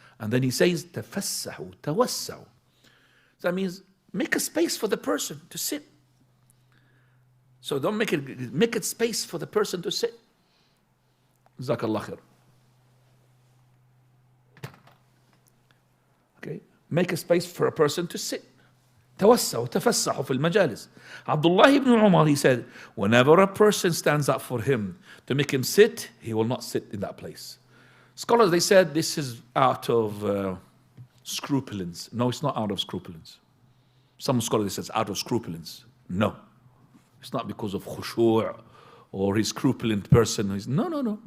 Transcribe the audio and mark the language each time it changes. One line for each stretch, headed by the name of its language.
English: And then he says,
Arabic: تفسحوا توسعوا.
English: That means make a space for the person to sit. So don't make it space for the person to sit. Jazakallah khair. Okay, make a space for a person to sit.
Arabic: توسعوا تفسحوا في المجالس.
English: Abdullah ibn Umar, he said, whenever a person stands up for him to make him sit, he will not sit in that place. Scholars, they said this is out of scrupulence. No, it's not out of scrupulence. Some scholars say it's out of scrupulence. No, it's not because of khushu' or he's scrupulent person. No.